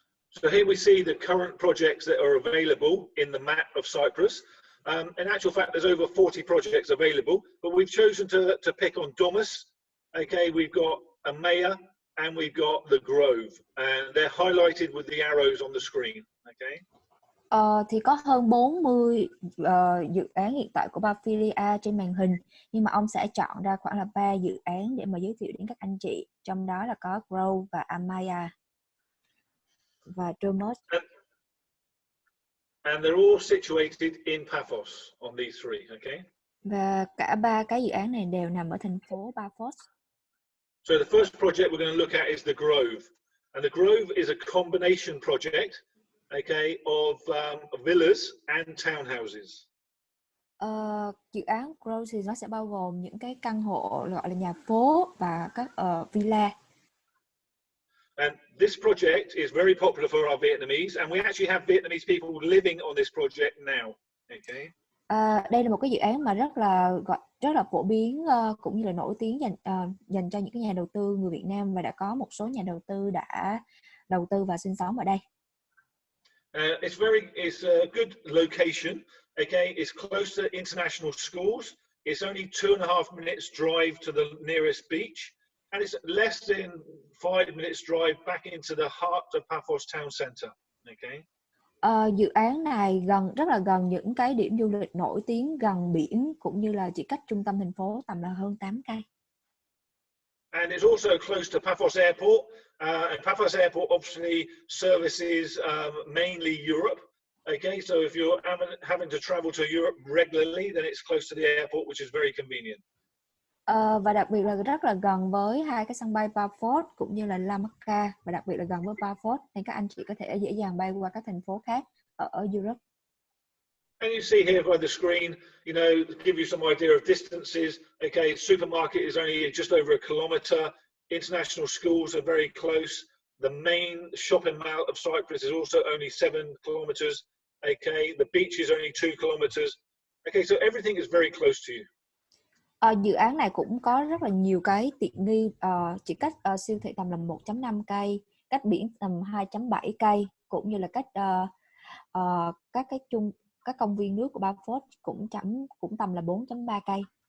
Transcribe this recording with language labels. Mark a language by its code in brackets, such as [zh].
[en] So here we see the current projects that are available in the map of Cyprus. In actual fact, there's over 40 projects available, but we've chosen to pick on Domus. Okay, we've got Amaya, and we've got the Grove, and they're highlighted with the arrows on the screen. Okay. [vi] Thì có hơn 40 dự án hiện tại của Pafilia trên màn hình, nhưng mà ông sẽ chọn ra khoảng là 3 dự án để mà giới thiệu đến các anh chị, trong đó là có Grove và Amaya và Domus. [en] And they're all situated in Paphos on these 3, okay? [vi] Và cả 3 cái dự án này đều nằm ở thành phố Paphos. [en] So the first project we're going to look at is the Grove, and the Grove is a combination project, okay, of villas and townhouses. [vi] Dự án Grove thì nó sẽ bao gồm những cái căn hộ gọi là nhà phố và các villa. [en] And this project is very popular for our Vietnamese, and we actually have Vietnamese people living on this project now. Okay. [vi] Đây là một cái dự án mà rất là phổ biến, cũng như là nổi tiếng dành cho những cái nhà đầu tư người Việt Nam, và đã có một số nhà đầu tư đã đầu tư và sinh sống ở đây. [en] It's a good location. Okay, it's close to international schools. It's only 2.5 minutes drive to the nearest beach. And it's less than 5 minutes drive back into the heart of Paphos town center. Okay. [vi] Dự án này rất là gần những cái điểm du lịch nổi tiếng gần biển, cũng như là chỉ cách trung tâm thành phố tầm là hơn 8 cây. [en] And it's also close to Paphos Airport. And Paphos Airport obviously services mainly Europe. Okay, so if you're having to travel to Europe regularly, then it's close to the airport, which is very convenient. [vi] Và đặc biệt là rất là gần với 2 cái sân bay Paphos cũng như là La Macca, và đặc biệt là gần với Paphos, nên các anh chị có thể dễ dàng bay qua các thành phố khác ở Europe. [en] And you see here by the screen, you know, give you some idea of distances. Okay, supermarket is only just over a kilometre. International schools are very close. The main shopping mall of Cyprus is also only 7 kilometres. Okay, the beach is only 2 kilometres. Okay, so everything is very close to you. [vi] Dự án này cũng có rất là nhiều cái tiện nghi, chỉ cách siêu thị tầm là 1.5 cây, cách biển tầm 2.7 cây, cũng như là cách các công viên nước của Paphos cũng tầm là 4.3 cây.